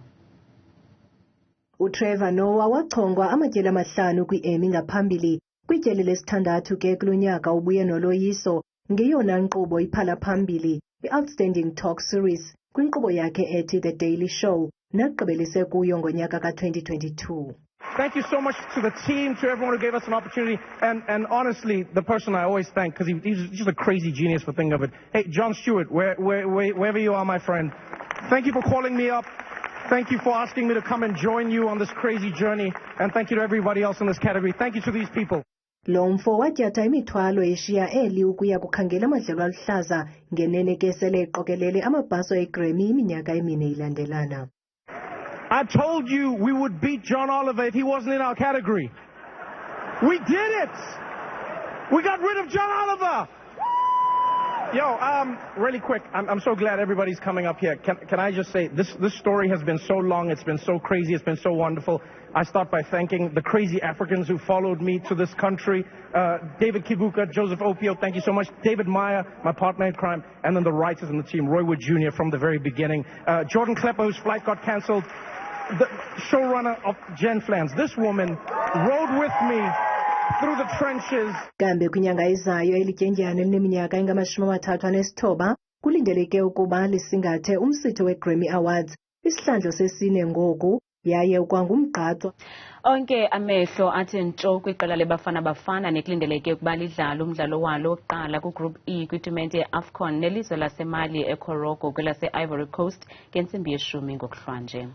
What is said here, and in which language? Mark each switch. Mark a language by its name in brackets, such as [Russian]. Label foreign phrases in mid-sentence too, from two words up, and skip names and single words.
[Xhosa] uTrevor Noah wachongwa amatyeli amahlanu kwi-Emmy ngaphambili kwityeli lesithandathu ke kulo nyaka ubuye noloyiso ngeyona nkqubo iphala phambili i-Outstanding Talk Series kwinkqubo yakhe ethi The Daily Show nagqibelise kuyo ngonyaka ka-2022. [English] Thank you so much to the team, to everyone who gave us an opportunity, and honestly, the person I always thank, because he's just a crazy genius for thinking of it. Hey, John Stewart, wherever you are, my friend, thank you for calling me up. Thank you for asking me to come and join you on this crazy journey, and thank you to everybody else in this category. Thank you to these people. [Xhosa] Lo mfo watyatha imithwalo eshiya eli ukuya kukhangela amadlelo aluhlaza ngenene ke sele eqokelele amabhaso eGrammy iminyaka emine ilandelana. [English] I told you we would beat John Oliver if he wasn't in our category. We did it! We got rid of John Oliver! Yo, really quick, I'm so glad everybody's coming up here. Can I just say, this story has been so long, it's been so crazy, it's been so wonderful. I start by thanking the crazy Africans who followed me to this country. David Kibuka, Joseph Opio, thank you so much. David Meyer, my partner in crime, and then the writers in the team, Roy Wood Jr. from the very beginning. Jordan Klepper, whose flight got cancelled. The showrunner of Jen Flans. This woman rode with me through the trenches. [Xhosa] Kambe kwinyanga ezayo elityendyana elineminyaka engama-39 kulindeleke ukuba lisingathe umsitho we-Grammy Awards isihlandlo sesine ngoku yaye kwangumgqatswa. Onke amehlo athi ntsho kwiqela leBafana Bafana nekulindeleke ukuba lidlala umdlalo walo wokuqala kuGroup E kwitumente ye-AFCON nelizwe laseMali eKoroko kwelase-Ivory Coast ngentsimbi ye-10 ngokuhlwanje.